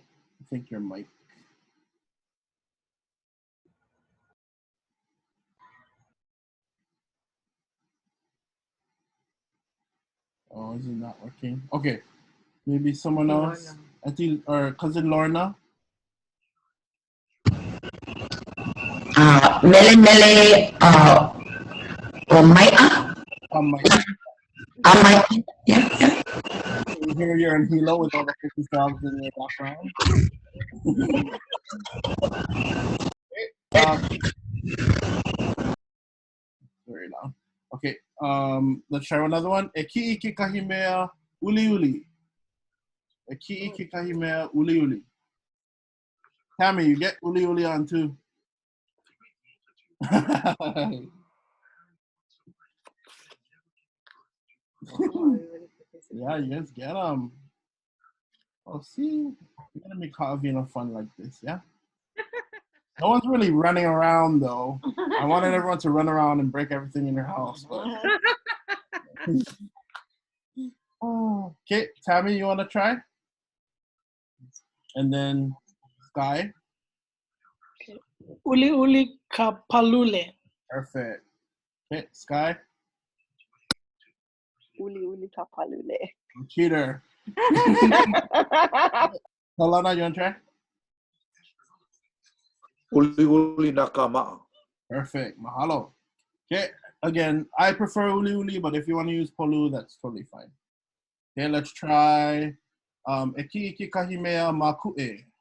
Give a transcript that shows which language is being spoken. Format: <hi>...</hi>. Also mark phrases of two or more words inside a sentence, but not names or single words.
<en>I think your mic. Oh, is it not working? Okay. Maybe someone else. I think, or cousin Lorna.</en> <haw>Mele mele or mai'a. Mai'a.</haw> <en>Yeah. You hear you're in Hilo with all the 50 frogs in your background. Very loud. Okay. Let's try another one.</en> <haw>E ki'i ke kahi mea uli uli. E ki'i ke kahi mea uli uli.</haw> <en>Tammy, you get</en> <haw>uli uli</haw> <en>on too. Yeah, you guys get them. Oh, see, you're gonna make having fun like this, yeah? No one's really running around though. I wanted everyone to run around and break everything in your house. But... Okay, Tammy, you wanna try? And then Sky.</en> <haw>Uli uli kapalule.</haw> <en>Perfect. Okay, Sky.</en> <haw>Uli uli kapalule.</haw> <en>Cheater. Solana, you want to try?</en> <haw>Uli uli nakama.</haw> <en>Perfect. Mahalo. Okay, again, I prefer</en> <haw>uli uli,</haw> <en>but if you want to use polu, that's totally fine. Okay, let's try</en> <haw>eki iki kahimea maku'e.</haw>